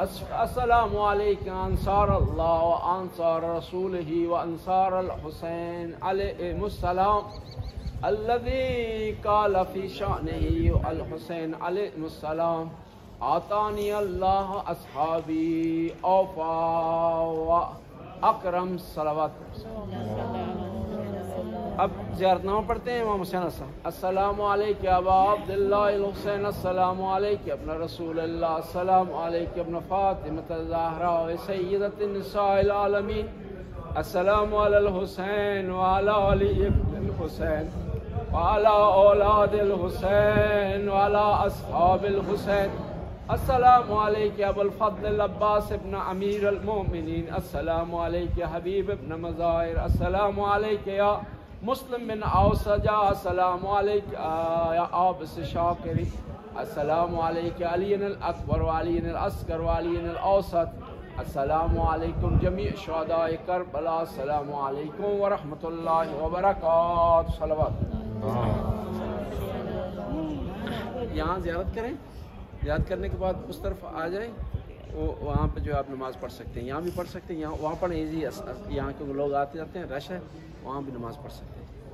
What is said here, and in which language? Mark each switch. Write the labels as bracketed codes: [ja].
[ar] السلام علیکم انصار اللہ و انصار رسولہ و انصار الحسین علیہ السلام الذي قال في شأنه الحسين عليه السلام آتاني الله أصحابي أوفى وأكرم. صلوات. [ur] اب زیارت نامہ پڑھتے ہیں امام حسین صاحب. [ar] السلام علیکم ابا عبداللہ الحسین. السلام علیکم ابن رسول اللہ. السلام علیکم ابن فاطمہ الزہراء سیدۃ النساء العالمین. السلام علی الحسین وعلی علی ابن الحسین وعلى أولاد الحسين وعلى أصحاب الحسين. السلام عليك يا أبو الفضل العباس ابن أمير المؤمنين. السلام عليك يا حبيب ابن مزاهر. السلام عليك يا مسلم بن أوسجا. السلام عليك يا عابس الشاكري. السلام عليك يا علي الأكبر وعلي الأصغر وعلي الأوسط. السلام عليكم جميع شهداء كربلاء. السلام عليكم ورحمة الله وبركاته. صلوات. [ur] یہاں زیارت کریں. زیارت کرنے کے بعد اس طرف آ جائیں، وہاں پہ جو آپ نماز پڑھ سکتے ہیں. یہاں بھی پڑھ سکتے ہیں، یہاں وہاں پڑھیں ایزی. یہاں کے لوگ آتے جاتے ہیں، رش ہے، وہاں بھی نماز پڑھ سکتے ہیں.